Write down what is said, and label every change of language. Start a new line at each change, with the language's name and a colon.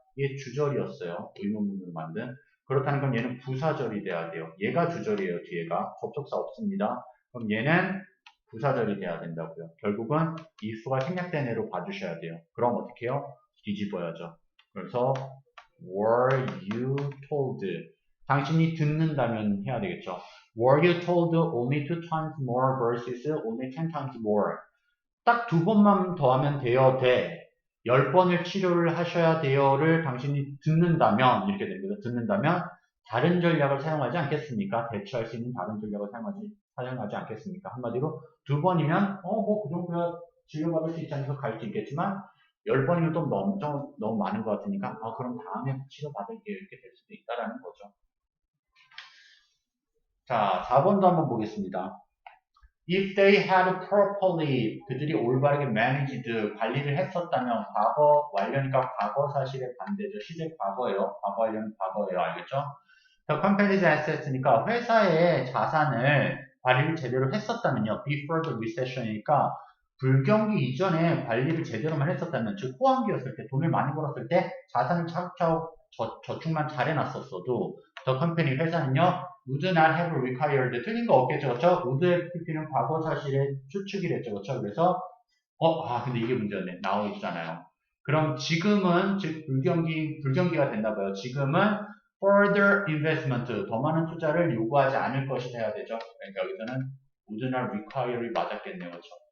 Korean: 이게 주절이었어요. 의문문으로 만든. 그렇다는 건 얘는 부사절이 돼야 돼요. 얘가 주절이에요. 뒤에가. 접속사 없습니다. 그럼 얘는 부사절이 돼야 된다고요. 결국은 if가 생략된 애로 봐주셔야 돼요. 그럼 어떻게 해요? 뒤집어야죠. 그래서
English: were you told,
Korean: 당신이 듣는다면 해야 되겠죠.
English: Were you told only 2 times more versus only 10 times more?
Korean: 딱 2번만 더하면 돼요, 돼. 10번을 치료를 하셔야 돼요를 당신이 듣는다면, 이렇게 됩니다. 듣는다면, 다른 전략을 사용하지 않겠습니까? 대처할 수 있는 다른 전략을 사용하지 사용하지 않겠습니까? 한마디로 두 번이면 뭐 그 정도야 진료받을 수 있지 않아서 갈 수 있겠지만 10번이면 또 너무 많은 것 같으니까 그럼 다음에 치료받을게요 이렇게 될 수도 있다라는 거죠. 자, 4번도 한번 보겠습니다.
English: If they had properly,
Korean: 그들이 올바르게
English: managed,
Korean: 관리를 했었다면, 과거 완료니까 과거 사실의 반대죠. 시제 과거예요. 과거 완료는 과거예요. 알겠죠?
English: The company's assets
Korean: 니까 회사의 자산을 관리를 제대로 했었다면요.
English: Before the recession
Korean: 이니까 불경기 이전에 관리를 제대로만 했었다면, 즉 호황기였을 때, 돈을 많이 벌었을 때 자산을 차곡차곡 저축만 잘 해놨었어도
English: The company
Korean: 회사는요.
English: would not have required
Korean: 틀린 거 없겠죠. 그렇죠? would FP는 과거 사실의 추측이랬죠. 그렇죠? 그래서 근데 이게 문제였네. 나와 있잖아요. 그럼 지금은 즉 불경기가 됐나 봐요. 지금은
English: further investment
Korean: 더 많은 투자를 요구하지 않을 것이 돼야 되죠. 그러니까 여기서는
English: would not require
Korean: 이 맞았겠네요. 그렇죠?